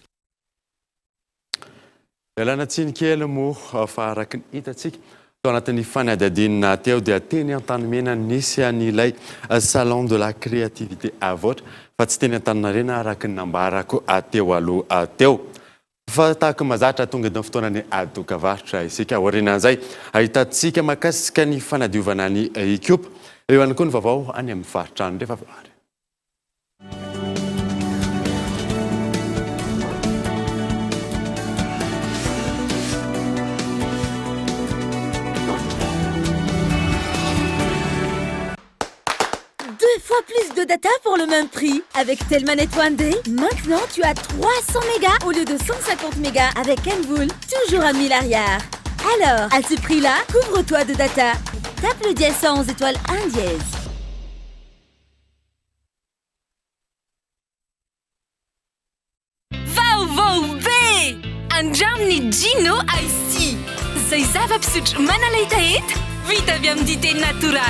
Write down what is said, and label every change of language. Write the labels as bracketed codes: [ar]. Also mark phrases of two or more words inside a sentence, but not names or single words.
[mg] Elana tsinikely moa fa araka ny hitantsika tao anatin'ny fanadadinina teo dia teny Antanimena nisy an'ilay salon de la créativité avoatra fa tsy teny Antaninarenina araka ny nambarako ateo aloha teo. Fa tahaka mazatra tonga eto amin'ny fotoanany adokavarotra isika aorianan'izay ahitantsika makasika ny fanadiovana ny ekipa eo ihany koa ny vaovao any amin'ny faritrano rehefa avy ary. [fr] Fois plus de data pour le même prix. Avec Telmanet One Day, maintenant tu as 300 mégas au lieu de 150 mégas avec Envoul, toujours à 1000 arrière. Alors, à ce prix-là, couvre-toi de data. Tape le dièse 111 étoile 1 dièse. [mg] Vaovao andramny Gino Ice. Zay zava-pisotro manalay taheta vita avy amin'ny dité natoraly.